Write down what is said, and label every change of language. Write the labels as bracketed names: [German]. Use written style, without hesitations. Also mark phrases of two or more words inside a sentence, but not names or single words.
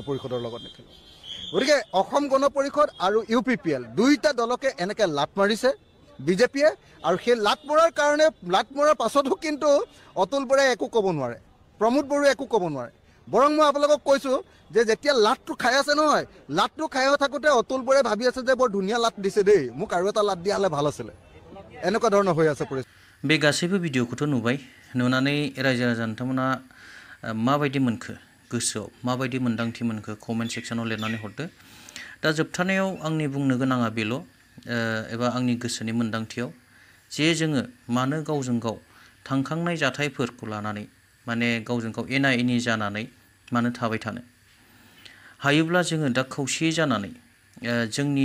[Assamese] পৰিষদৰ লগত নেখেলো গতিকে অসম গণ পৰিষদ আৰু UPPL দুইটা দলকে এনেকৈ লাট মাৰিছে বিজেপিয়ে আৰু সেই লাট মৰাৰ পাছতো কিন্তু অতুল বৰাই একো ক'ব নোৱাৰে প্ৰমোদ বড়োৱে একো ক'ব নোৱাৰে বৰং মই আপোনালোকক কৈছোঁ যে যেতিয়া লাটটো খাই আছে নহয় লাটটো খাই থাকোঁতে অতুল বৰাই ভাবি আছে যে বৰ ধুনীয়া লাট দিছে দেই মোক আৰু এটা লাট দিয়া হ'লে ভাল আছিলে এনেকুৱা ধৰণৰ হৈ আছে পৰিস্থিতি [Bodo] बे गासैबो भिडिअखौथ' नुबाय नुनानै रायजो राजा नोंथांमोना माबायदि मोनखो गोसोआव माबायदि मोन्दांथि मोनखो [English] comment section [Bodo] लिरनानै हरदो दा जोबथारनायाव आंनि बुंनो गोनाङा बेल' एबा आंनि गोसोनि मोन्दांथियाव जे जोङो मानो गावजों गाव थांखांनाय जाथायफोरखौ लानानै माने गावजों गाव एना एनि जानानै मानो थाबाय थानो हायोब्ला जोङो दा खौसेयै जानानै जोंनि